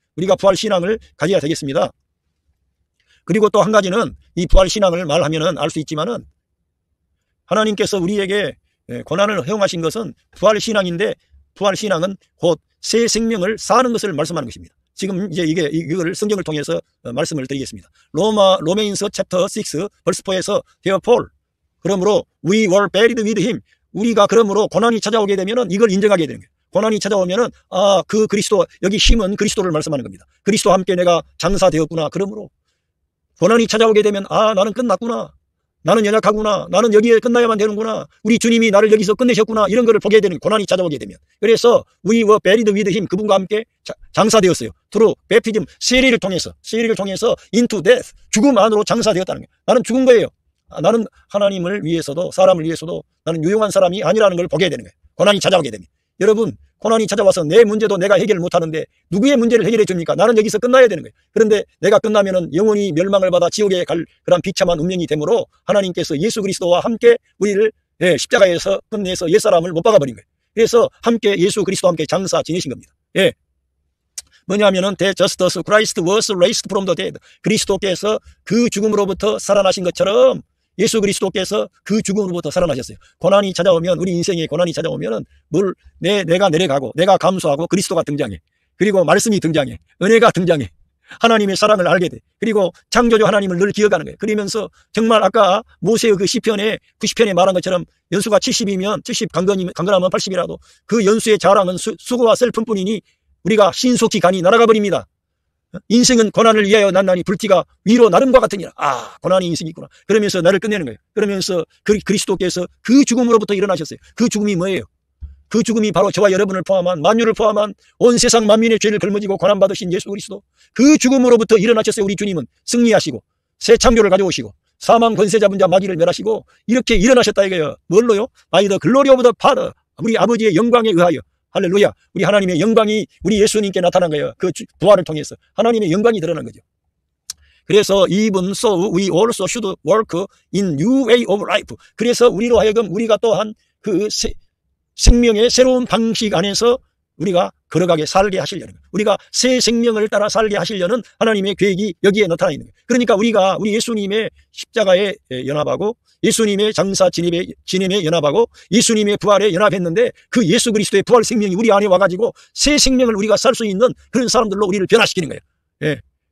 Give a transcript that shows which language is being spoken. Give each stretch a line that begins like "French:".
Korean: 우리가 부활신앙을 가져야 되겠습니다. 그리고 또 한 가지는 이 부활신앙을 말하면은 알 수 있지만은 하나님께서 우리에게 고난을 허용하신 것은 부활신앙인데 부활신앙은 곧 새 생명을 사는 것을 말씀하는 것입니다. 지금 이제 이걸 성경을 통해서 말씀을 드리겠습니다.
English: 로메인서 챕터 6 벌스 4에서 therefore
Korean: 그러므로
English: we were buried with him.
Korean: 우리가 그러므로 고난이 찾아오게 되면은 이걸 인정하게 되는 거예요. 고난이 찾아오면은 그 그리스도 여기 힘은 그리스도를 말씀하는 겁니다. 그리스도와 함께 내가 장사되었구나. 그러므로 고난이 찾아오게 되면 나는 끝났구나. 나는 연약하구나. 나는 여기에 끝나야만 되는구나. 우리 주님이 나를 여기서 끝내셨구나. 이런 거를 보게 되는 고난이 찾아오게 되면.
English: 그래서 we were buried with him.
Korean: 그분과 함께 장사되었어요.
English: through baptism.
Korean: 세례를 통해서
English: into death.
Korean: 죽음 안으로 장사되었다는 거예요. 나는 죽은 거예요. 나는 하나님을 위해서도 사람을 위해서도 나는 유용한 사람이 아니라는 걸 보게 되는 거예요. 고난이 찾아오게 되면. 여러분 고난이 찾아와서 내 문제도 내가 해결을 못하는데 누구의 문제를 해결해 줍니까? 나는 여기서 끝나야 되는 거예요. 그런데 내가 끝나면은 영원히 멸망을 받아 지옥에 갈 그런 비참한 운명이 되므로 하나님께서 예수 그리스도와 함께 우리를 십자가에서 끝내서 옛사람을 못 박아버린 거예요. 그래서 함께 예수 그리스도와 함께 장사 지내신 겁니다.
English: 뭐냐면은 that just as Christ was raised from the dead.
Korean: 그리스도께서 그 죽음으로부터 살아나신 것처럼 예수 그리스도께서 그 죽음으로부터 살아나셨어요. 고난이 찾아오면 우리 인생에 고난이 찾아오면은 내가 내려가고 내가 감수하고 그리스도가 등장해. 그리고 말씀이 등장해. 은혜가 등장해. 하나님의 사랑을 알게 돼. 그리고 창조주 하나님을 늘 기억하는 거예요. 그러면서 정말 아까 모세의 그 시편에 90편에 말한 것처럼 연수가 70이면 70 강건하면 80이라도 그 연수의 자랑은 수고와 슬픔뿐이니 우리가 신속히 간이 날아가 버립니다. 인생은 고난을 위하여 난나니 불티가 위로 나름과 같으니라. 고난이 인생이 있구나. 그러면서 나를 끝내는 거예요. 그러면서 그리스도께서 그 죽음으로부터 일어나셨어요. 그 죽음이 뭐예요? 그 죽음이 바로 저와 여러분을 포함한 만유를 포함한 온 세상 만민의 죄를 걸머지고 고난받으신 예수 그리스도. 그 죽음으로부터 일어나셨어요. 우리 주님은 승리하시고 새 창조를 가져오시고 사망 권세 잡은 자 마귀를 멸하시고 이렇게 일어나셨다 이거예요. 뭘로요?
English: By the glory of the Father.
Korean: 우리 아버지의 영광에 의하여. 할렐루야. 우리 하나님의 영광이 우리 예수님께 나타난 거예요. 그 부활을 통해서 하나님의 영광이 드러난 거죠.
English: 그래서 even so we also should work in new way of life.
Korean: 그래서 우리로 하여금 우리가 또한 그 생명의 새로운 방식 안에서 우리가 걸어가게 살게 하시려는 거예요. 우리가 새 생명을 따라 살게 하시려는 하나님의 계획이 여기에 나타나 있는 거예요. 그러니까 우리가 우리 예수님의 십자가에 연합하고 예수님의 장사 진임에 연합하고 예수님의 부활에 연합했는데 그 예수 그리스도의 부활 생명이 우리 안에 와가지고 새 생명을 우리가 살 수 있는 그런 사람들로 우리를 변화시키는 거예요. 예.